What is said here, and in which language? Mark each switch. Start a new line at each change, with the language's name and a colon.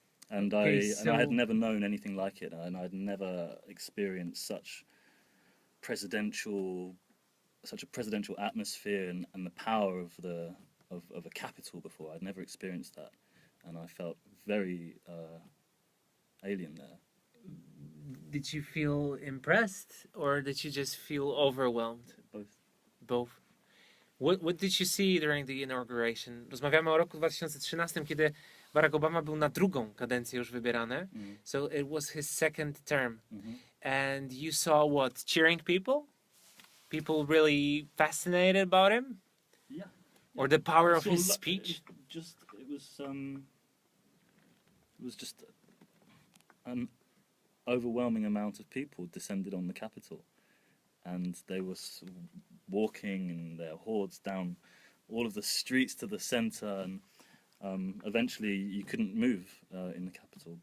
English: And I had never known anything like it, and I'd never experienced such a presidential atmosphere and the power of a capital before. I'd never experienced that, and I felt very alien there. Did you feel impressed, or did you just feel overwhelmed? Both. What did you see during the inauguration?
Polish: Rozmawiamy o roku 2013, kiedy Barack Obama był na drugą kadencję już wybierany.
English: So it was his second term. And you saw what? Cheering people? People really fascinated about him? Yeah. Or the power of his speech? It was just an overwhelming amount of people descended on the Capitol, and they were walking in their hordes down all of the streets to the center, and eventually you couldn't move in the Capitol.